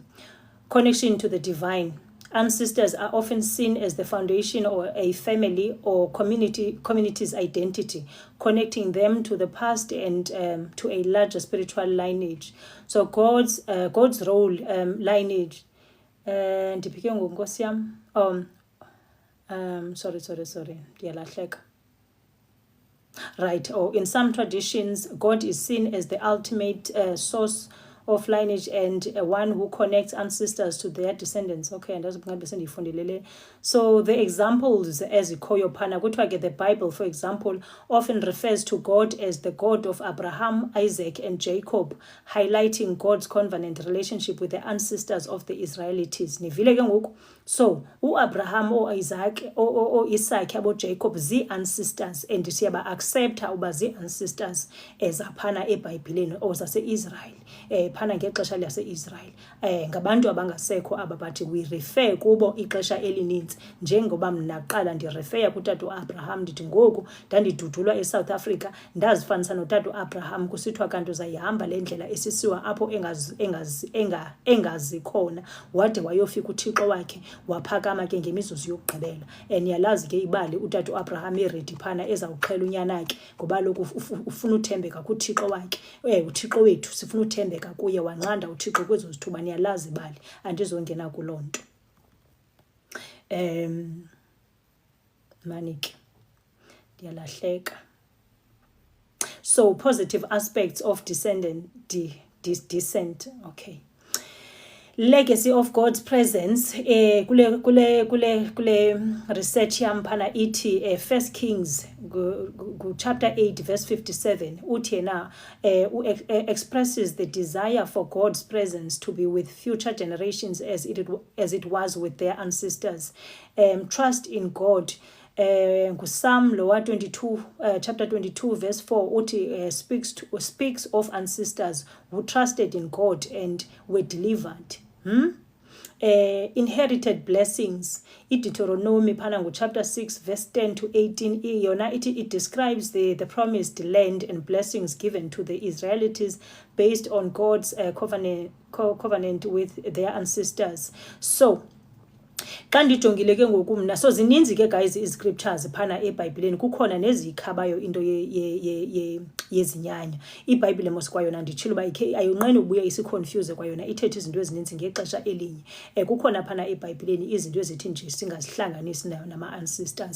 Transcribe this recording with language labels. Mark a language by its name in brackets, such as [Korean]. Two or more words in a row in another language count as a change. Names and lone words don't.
[English] Connection to the divine. Ancestors are often seen as the foundation of a family or community's identity, connecting them to the past and to a larger spiritual lineage. So God's role, lineage. [Xhosa] Ndipike ngonkosi yam. [English] Sorry. [Xhosa] Ndiyalahleka. Right. [English] Or in some traditions, God is seen as the ultimate source of lineage and one who connects ancestors to their descendants. Okay, and that's so the examples as [Xhosa] ikhoyo phana kuthiwa ke [English] the Bible, for example, often refers to God as the God of Abraham, Isaac, and Jacob, highlighting God's covenant relationship with the ancestors of the Israelites. [Xhosa] Nivile ke ngoku. So Abraham or Isaac or Isaac abo Jacob zi-ancestors, and siyaba accepta uba zi-ancestors ezaphana eBhayibhileni or zase-Israel, phana ngexesha lase-Israel. Ngabantu abangasekho aba, [English] but we refer [Xhosa] kubo ixesha elininzi, njengoba mna qala ndirefer kutata uAbraham ndithi ngoku ndandidudulwa eSouth Africa ndazifanisa notata uAbraham, kusithiwa kanti uzayihamba le ndlela esisiwa apho engazikhona wade wayofika uThixo wakhe waphakama ke ngemizuzu yokugqibela. Yalazi ke ibali utata uAbraham eredi phana ezawuxhela unyanakhe ngoba lokhu ufuna uthembeka kuThixo wakhe. uThixo wethu sifuna uthembeka kuye, wanqanda uThixo kwezo zithuba. Niyalazi ibali, andizongena kuloo nto. Manike ndiyalahleka. [English] So positive aspects of descent. Okay. Legacy of God's presence. [Xhosa] Kule research yam phana iti [English] 1 Kings chapter 8 verse 57 [Xhosa] uthi na [English] expresses the desire for God's presence to be with future generations as it was with their ancestors. Trust in God. Psalm lower 22 chapter 22 verse 4 uthi speaks of ancestors who trusted in God and were delivered. Inherited blessings. Deuteronomy phana chapter 6 verse 10 to 18 yona it describes the promised land and blessings given to the Israelites based on God's covenant with their ancestors. So xa ndijongile ke ngoku mna, so zininzi ke guys iziscriptures phana eBhayibhileni, kukhona nezikhabayo into yezinyanya. iBhayibhile mos kwayona nditshilo uba ayonqeni ubuya isiconfuse kwayona, ithethe izinto ezininzi ngexesha elinye. Kukhona phana eBhayibhileni izinto ezithi nje singazihlanganisi nayo nama-ancestors.